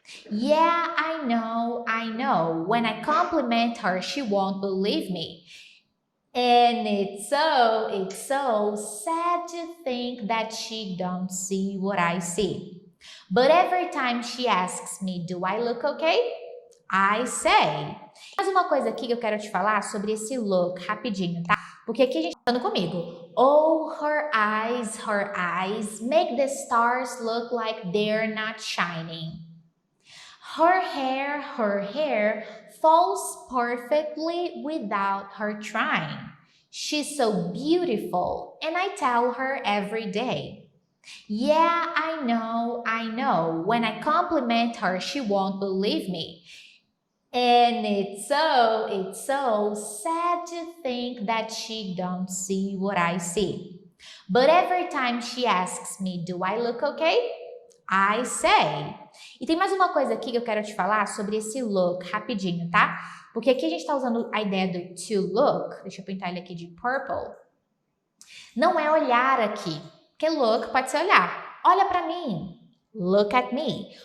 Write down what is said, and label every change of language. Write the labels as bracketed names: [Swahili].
[English] Yeah, I know. When I compliment her, she won't believe me. And it's so sad to think that she don't see what I see. But every time she asks me, do I look okay? I say. [Portuguese] Mais uma coisa aqui que eu quero te falar sobre esse look, rapidinho, tá? Porque aqui a gente tá falando comigo. [English] Oh, her eyes make the stars look like they're not shining. Her hair falls perfectly without her trying. She's so beautiful, and I tell her every day. Yeah, I know. When I compliment her, she won't believe me. And it's so sad to think that she don't see what I see. But every time she asks me, do I look okay? I say. [Portuguese] E tem mais uma coisa aqui que eu quero te falar sobre esse look, rapidinho, tá? Porque aqui a gente tá usando a ideia do to look. Deixa eu pintar ele aqui de purple. Não é olhar aqui, porque look pode ser olhar. Olha pra mim. [English] Look at me.